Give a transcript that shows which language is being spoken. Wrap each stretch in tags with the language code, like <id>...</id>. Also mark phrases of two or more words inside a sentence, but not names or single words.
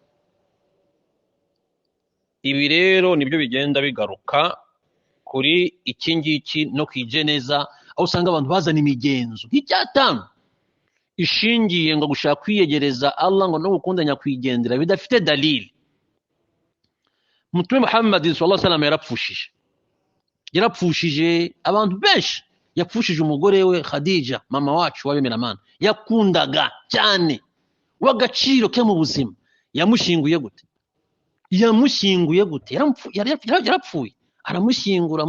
<rw>Ibi rero nibyo bigenda bigaruka kuri iki ngiki no kwijeneza, aho usanga abantu bazana imigenzo nk'icyatanu ishingiye ngo gushaka kwiyegereza Allah ngo no gukunda nyakwigendera bidafite dalili. Mutume Muhammad</rw> <ar>صلى الله عليه وسلم</ar> <rw>yarapfushije abantu benshi. Yapfushije umugore we Khadija, mama wacu w'abemeramana, yakundaga cyane, w'agaciro ke mu buzima. Yamushinguye gute? Yarapfuye aramushyingura.</rw>